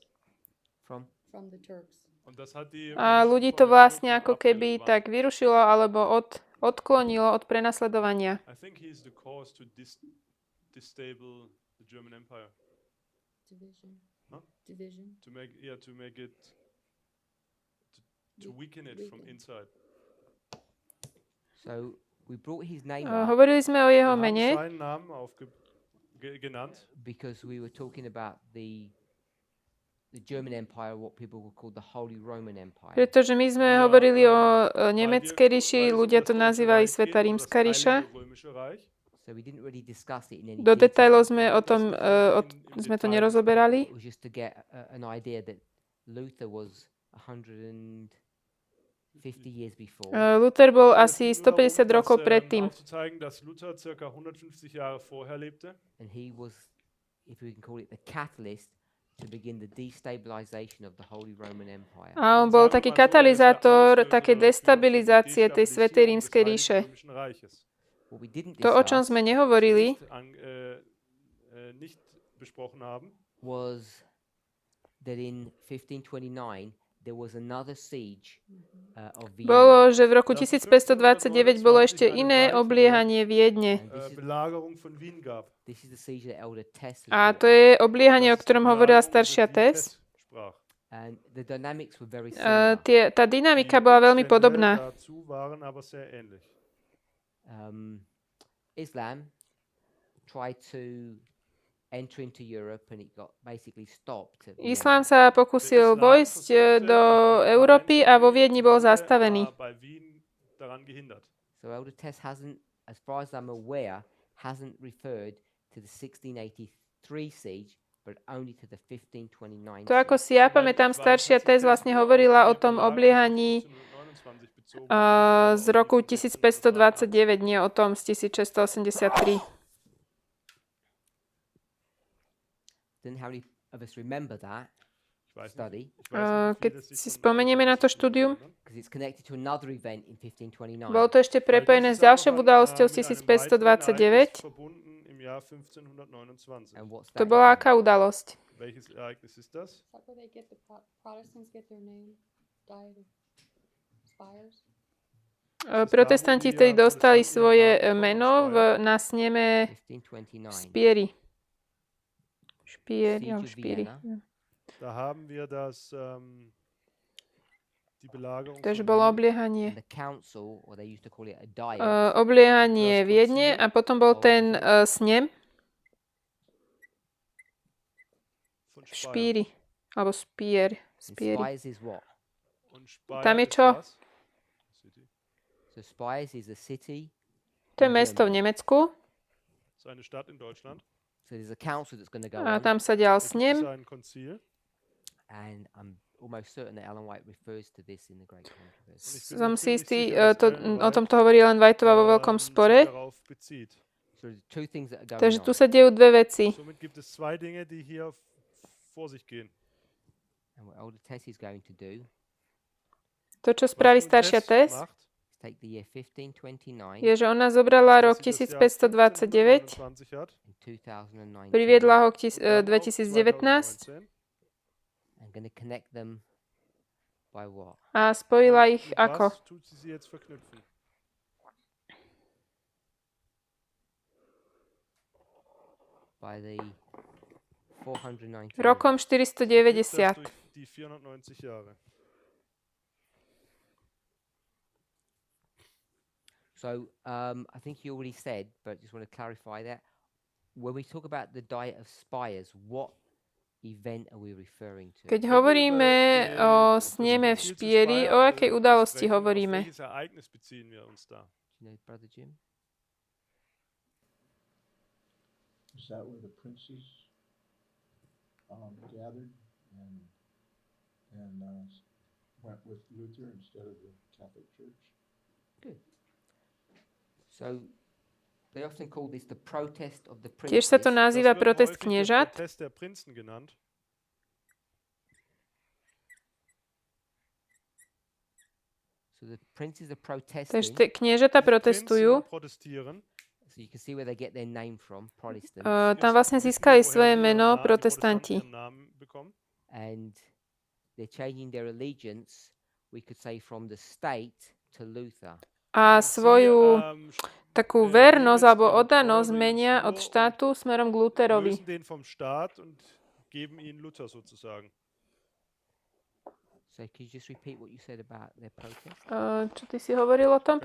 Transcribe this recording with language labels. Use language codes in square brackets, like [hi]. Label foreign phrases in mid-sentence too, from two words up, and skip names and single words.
[en] From the Turks. [sk] a ľudí to vlastne ako keby tak vyrušilo alebo odklonilo od prenasledovania. [en] I think he is the cause to destable the German Empire. Division. Huh? Division. To make it to weaken it from inside. So we brought his name up [sk] Hovorili sme o jeho [de] Wir haben [sk] mene, [de] seinen Namen genannt, [en] because we were talking about the German Empire, what people would call the Holy Roman Empire. [sk] pretože my sme hovorili o nemeckej ríši, ľudia to nazývali Svätá rímska ríša. [de] Heilige Römische Reich. [en] So we didn't really discuss it in any [sk] Do detailov [en] detail. [sk] sme o tom, sme to nerozoberali. [en] It was just to get an idea that Luther was 150 years before. [sk] Luther bol asi 150 rokov predtým. [de] Aufzuzeigen, dass Luther circa 150 Jahre vorher lebte. [en] And he was, if we can call it, the catalyst to begin the destabilization of the Holy Roman Empire. [sk] A on bol taký katalizátor také destabilizácie tej Svätej rímskej ríše. [en] What we didn't [sk] To, o čom [en] discuss [sk] sme nehovorili, [de] nicht besprochen haben, [en] was that in 1529 there was another siege of Vienna. [sk] bolo, že v roku 1529 bolo ešte iné obliehanie Viedne. [de] Belagerung von Wien gab. [en] This is the siege that Elder Tess has [sk] A [en] brought. [sk] to je obliehanie, o ktorom hovorila staršia Tess. [de] Sprach. [en] And the dynamics were very similar. [sk] Tá dynamika bola veľmi podobná. [de] Dazu waren aber sehr ähnlich. [en] Islam tried to enter into Europe and it got basically stopped. at Vienna. [sk] Islám sa pokusil vojsť do Európy a vo Viedni bol zastavený. [de] Bei Wien daran gehindert. [en] So Elder Tess hasn't, as far as I'm aware, hasn't referred to the 1683 siege, but only to the 1529 [sk] To, ako si ja pamätám, staršia Tess vlastne hovorila o tom obliehaní z roku 1529, nie o tom z 1683. [en] Didn't how many of us remember that study? [sk] Keď si spomenieme na to štúdium, [en] Because it's connected to another event in 1529. [sk] bolo to ešte prepojené s ďalšou udalosťou z 1529. [en] And what's [sk] To [en] that [sk] bola [en] event? [sk] aká udalosť? [de] Welches Ereignis ist das? [en] Is that where they get the Protestants get their name? Diet of Spires? [sk] Protestanti vtedy dostali svoje meno na sneme 1529. Špieri. [en] Siege of [sk] Špieri. [en] Vienna. [de] Da haben wir das, die Belagerung [sk] Takže [de] von [sk] bolo [de] Wien, [sk] obliehanie. [en] And the council, or they used to call it a diet, [sk] Obliehanie Viedne a potom bol ten snem [de] von [sk] v [de] Speyer. [sk] Špíri. Alebo Spier. [en] and [sk] Spieri. [en] Spires is what? [de] Und Speyer [sk] Tam je [de] ist [sk] čo? [de] was? City. [en] So Spires is a city. [sk] To je mesto v Nemecku. [de] Das ist eine Stadt in Deutschland. [en] So there's a council that's going to go [sk] A [en] on, [sk] tam sa dial [de] Da gibt es [sk] snem. [de] ein Konzil. [en] and I'm almost certain that Ellen White refers to this in the Great Controversy. [sk] Som si istý, o tomto hovorí len Whiteová vo veľkom spore. [de] Darauf bezieht. [en] So there's two things that are going [sk] Takže tu [en] on. [sk] sa dejú dve veci. [de] Somit gibt es zwei Dinge, die hier vor sich gehen. [en] And what Elder Tess is going to do [sk] To, čo [de] Was [sk] spraví [de] nun [sk] staršia Tess, [de] macht, [en] is take the year 1529 [sk] je, že ona zobrala rok [de] dass sie das 1529, Jahr 1529 hat, [en] and 2019 [sk] priviedla ho k [de] und dann auf 2019 [en] and going to connect them by what? [sk] a spojila ich [de] Und [sk] ako? [de] was tut sie jetzt verknüpfen? [en] By the 490. [sk] Rokom [de] Gibt das 490. durch die 490 Jahre. [en] So I think you already said, but just want to clarify that. When we talk about the Diet of Spires, what event are we referring to? [sk] Keď hovoríme o sneme v Špieri, o akej udalosti hovoríme? [de] Auf welches Ereignis beziehen wir uns da? [en] Do you know, Brother Jim? Is that where the princes gathered and went with Luther instead of the Catholic Church? Good. So they often call this the protest of the [sk] Tiež sa to [en] princes. [sk] nazýva [de] Das wird [sk] protest [de] häufig der [sk] kniežat. [de] Protest der Prinzen genannt. [en] So the princes are protesting. [sk] Takže kniežata [de] Die Prinzen [sk] protestujú. [de] protestieren. [en] So you can see where they get their name from, Protestants. [sk] Tam vlastne získali svoje meno protestanti. [de] Ihren Namen bekommen. [en] And they're changing their allegiance, we could say, from the state to Luther. [sk] A svoju takú vernosť alebo [de] den [sk] oddanosť [en] Following [sk] menia od [de] nur [sk] štátu smerom k Lutherovi. [de] lösen den vom Staat und geben ihn Luther sozusagen. [en] So could you just repeat what you said about their protest? [sk] Čo ty si hovoril o tom